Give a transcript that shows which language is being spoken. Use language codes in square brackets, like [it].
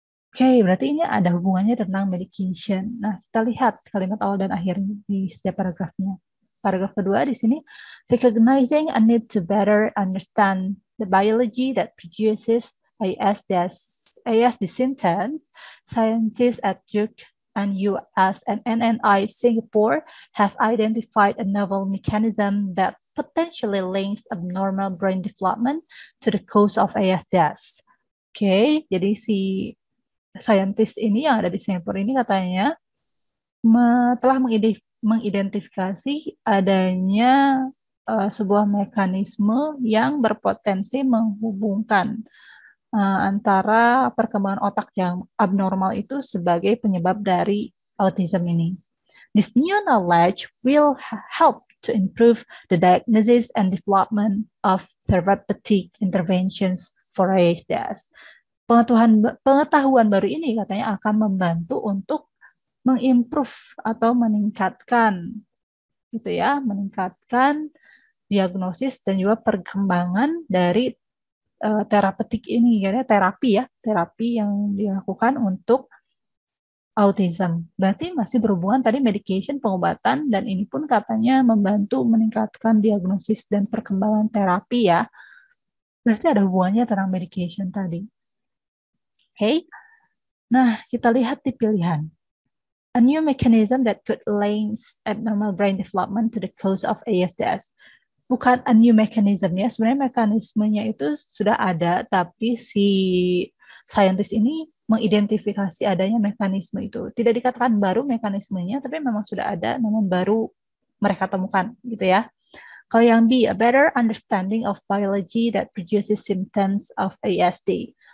[id] Oke, berarti ini ada hubungannya tentang medication. Nah, kita lihat kalimat awal dan akhir di setiap paragrafnya. [en] Paragraf kedua di sini, recognizing a need to better understand the biology that produces ASD symptoms, scientists at Duke and US and NNI Singapore have identified a novel mechanism that potentially links abnormal brain development to the cause of ASDS. [id] Oke, jadi si saintis ini yang ada di Singapura ini katanya telah mengidentifikasi adanya sebuah mekanisme yang berpotensi menghubungkan antara perkembangan otak yang abnormal itu sebagai penyebab dari autism ini. [en] This new knowledge will help to improve the diagnosis and development of therapeutic interventions for ASDS. [id] Pengetahuan baru ini katanya akan membantu untuk mengimprove atau meningkatkan gitu ya, meningkatkan diagnosis dan juga perkembangan dari terapeutik ini ya, terapi yang dilakukan untuk autism. Berarti masih berhubungan tadi medication, pengobatan, dan ini pun katanya membantu meningkatkan diagnosis dan perkembangan terapi ya. Berarti ada hubungannya tentang medication tadi. Oke, nah kita lihat di pilihan. [en] A new mechanism that could link abnormal brain development to the cause of ASDS. [id] Bukan [en] a new mechanism [id] ya, sebenarnya mekanismenya itu sudah ada, tapi si saintis ini mengidentifikasi adanya mekanisme itu. Tidak dikatakan baru mekanismenya, tapi memang sudah ada, namun baru mereka temukan gitu ya. Kalau yang B, [en] a better understanding of biology that produces symptoms of ASD.